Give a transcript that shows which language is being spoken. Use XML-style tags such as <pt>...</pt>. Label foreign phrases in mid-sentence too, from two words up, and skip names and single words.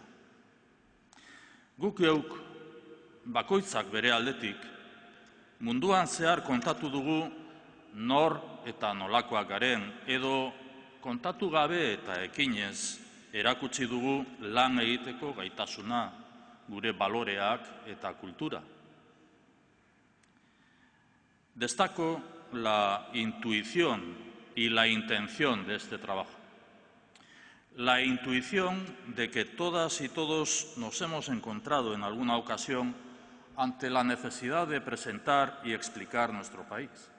<eu>Guk geuk, bakoitzak bere aldetik, munduan zehar kontatu dugu nor eta nolakoak garen, edo kontatu gabe eta ekinez erakutsi dugu lan egiteko gaitasuna, gure baloreak eta kultura.</eu> <es>Destaco la intuición y la intención de este trabajo. La intuición de que todas y todos nos hemos encontrado en alguna ocasión ante la necesidad de presentar y explicar nuestro país.</es>